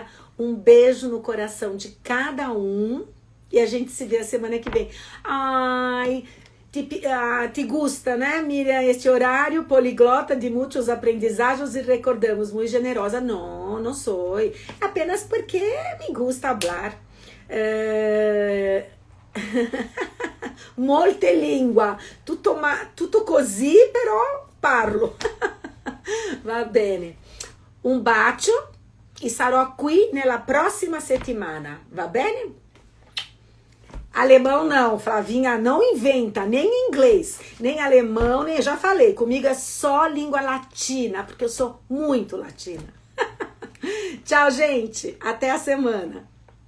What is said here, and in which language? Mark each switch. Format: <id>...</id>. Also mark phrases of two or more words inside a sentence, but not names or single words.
<pt>Um beijo no coração de cada um. E a gente se vê a semana que vem. Ai,</pt> <es>te gusta,</es> <pt>né, Miriam? Este horário poliglota de muitos aprendizagens e recordamos, muito generosa. Não, não sou. Apenas porque</pt> <es>me gusta</es> <pt>falar.</pt> <it>Molte lingua. Tutto così, però parlo. Va bene. Un bacio e sarò qui nella prossima settimana. Va bene?</it> <pt>Alemão não, Flavinha, não inventa, nem inglês, nem alemão, nem... Já falei, comigo é só língua latina, porque eu sou muito latina. Tchau, gente. Até a semana.</pt>